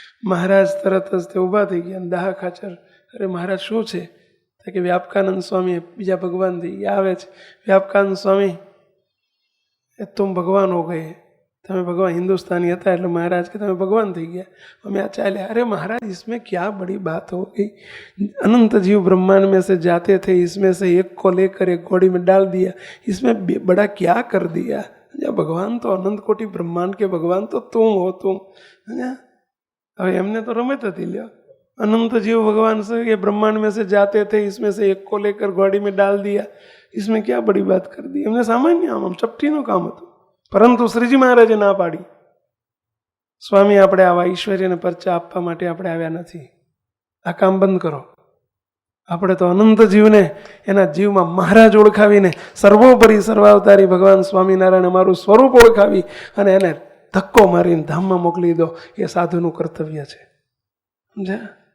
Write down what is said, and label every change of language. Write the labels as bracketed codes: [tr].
[gu] મહારાજ તરત જ તે ઊભા થઈ ગયા. દાહા ખાચર, અરે મહારાજ શું છે? કે વ્યાપકાનંદ સ્વામી બીજા ભગવાન થઈ ગયા. આવે છે વ્યાપકાનંદ સ્વામી, [hi] એ તુમ ભગવાન હો ગયે, [gu] તમે ભગવાન હિન્દુસ્તાની હતા એટલે મહારાજ કે તમે ભગવાન થઈ ગયા, અમે આ ચાલ્યા. [hi] અરે महाराज इसमें क्या बड़ी बात हो गई, अनंत जीव ब्रह्मांड में से जाते थे, इसमें से एक को लेकर एक घोड़ी में डाल दिया, इसमें बड़ा क्या कर दिया? भगवान तो अनंत कोटि ब्रह्मांड के भगवान तो तुम हो, तुम. [gu] હવે એમને તો રમત હતી, લ્યો [hi] अनंत जीव भगवान से ये ब्रह्मांड में से जाते थे, इसमें से एक को लेकर घोड़ी में डाल दिया, इसमें क्या बड़ी बात कर दी. [gu] એમને સામાન્ય આમ ચપટીનું કામ હતું, પરંતુ શ્રીજી મહારાજે ના પાડી. સ્વામી, આપણે આવા ઈશ્વરીને પરચા આપવા માટે આપણે આવ્યા નથી, આ કામ બંધ કરો. આપણે તો અનંત જીવને એના જીવમાં મહારાજ ઓળખાવીને સર્વોપરી સર્વાવતારી ભગવાન સ્વામિનારાયણ અમારું સ્વરૂપ ઓળખાવી અને એને ધક્કો મારીને ધામમાં મોકલી દો, એ સાધુનું કર્તવ્ય છે. સમજ્યા?